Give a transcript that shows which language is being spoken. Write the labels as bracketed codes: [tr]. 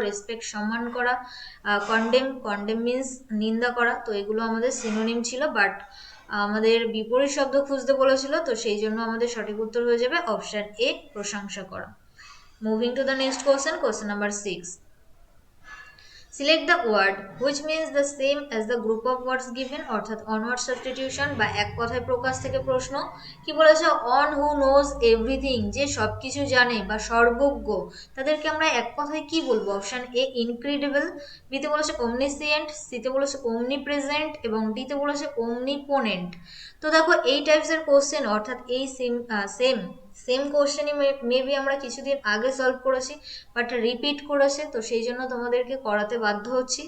[bn] Respect সম্মান করা। Condemn, condemn means নিন্দা করা, তো এগুলো আমাদের সিনোনিম ছিল, বাট আমাদের বিপরীত শব্দ খুঁজতে বলেছিল, তো সেই জন্য আমাদের সঠিক উত্তর হয়ে যাবে অপশন এ, প্রশংসা করা। [en] Moving to the next question, question number 6। Select the word which means the same as the group of words given, [bn] অর্থাৎ অনওয়ার্ড সাবস্টিটিউশন বা এক কথায় প্রকাশ থেকে প্রশ্ন। কি বলেছে? অন হু নোজ এভরিথিং, যে সবকিছু জানে বা সর্বজ্ঞ, তাদেরকে আমরা এক কথায় কি বলবো? অপশন এ ইনক্রেডিবল, বিতে বলেছে ওমনিসিয়েন্ট, সিতে বলেছে ওমনিপ্রেজেন্ট এবং ডিতে বলেছে ওমনিপোনেন্ট। তো দেখো এই টাইপসের কোশ্চেন অর্থাৎ এই সেম সেম কোশ্চেনই মেবি আমরা কিছুদিন আগে সলভ করেছি, বাট রিপিট করেছে, তো সেই জন্য তোমাদেরকে করাতে বাধ্য হচ্ছি।